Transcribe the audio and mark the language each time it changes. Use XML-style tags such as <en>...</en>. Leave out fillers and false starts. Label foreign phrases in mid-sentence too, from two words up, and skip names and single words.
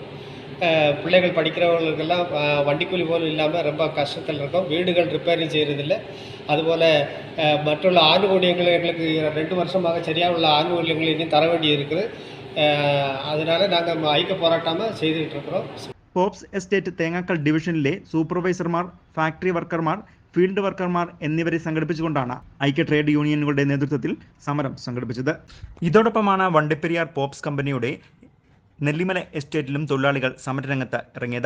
<ta>பிள்ளைகள் படிக்கிறவங்களுக்கெல்லாம் வண்டிக்கூலி போலும் இல்லாமல் ரொம்ப கஷ்டத்தில் இருக்கோம். வீடுகள் ரிப்பேரிங் செய்கிறதில்ல. அதுபோல் மற்றுள்ள ஆணுகூலியங்கள் எங்களுக்கு 2 வருஷமாக சரியாக உள்ள ஆணுகூலியங்கள் இன்னும் தர வேண்டி இருக்குது. அதனால் நாங்கள் ஐக்கிய போராட்டமாக செய்துக்கிட்டு இருக்கிறோம்.</ta> <ml>പോപ്സ് എസ്റ്റേറ്റ് തേങ്ങാക്കൽ ഡിവിഷനിലെ സൂപ്പർവൈസർമാർ, ഫാക്ടറി വർക്കർമാർ, ഫീൽഡ് വർക്കർമാർ എന്നിവരെ സംഘടിപ്പിച്ചുകൊണ്ടാണ് ഐക്യ ട്രേഡ് യൂണിയനുകളുടെ നേതൃത്വത്തിൽ സമരം സംഘടിപ്പിച്ചത്. ഇതോടൊപ്പമാണ് വണ്ടിപ്പെരിയാർ പോപ്സ് കമ്പനിയുടെ നെല്ലിമല എസ്റ്റേറ്റിലും തൊഴിലാളികൾ സമരരംഗത്ത് ഇറങ്ങിയത്.</ml>